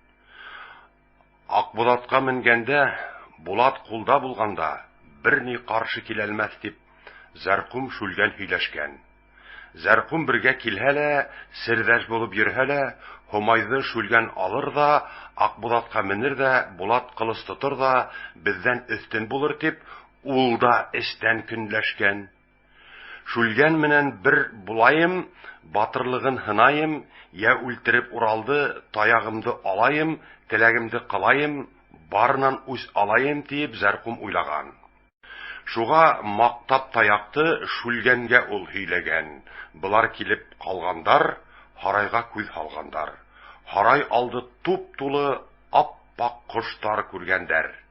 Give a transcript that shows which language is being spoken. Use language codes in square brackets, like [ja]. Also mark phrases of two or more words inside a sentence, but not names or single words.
[ba] Акбулатка менгәндә, Булат кулда булганда, берни каршы киләлмәс дип, Зәркум Шүлгән һөйләшкән. Зәркум бергә килһәлә, сердәш булып йөрһәлә, Һомайды Шүлгән алыр да, Акбулатка менер дә, Булат кылыс тотыр да, бездән өстен булыр дип, ул да эстән көнләшкән. Шүлгән менән бер булайым, батырлыгын һынайым, я үлтереп Уралды, таягымды алайым, теләгемде кылайым, барынан үз алайым дип Зәркум уйлаган. Шуга мактап таякты Шүлгәнгә ул һөйләгән. Булар килеп калгандар, һарайга күз алгандар. Һарай алды туп-тулы ап-пак коштар күргәндәр.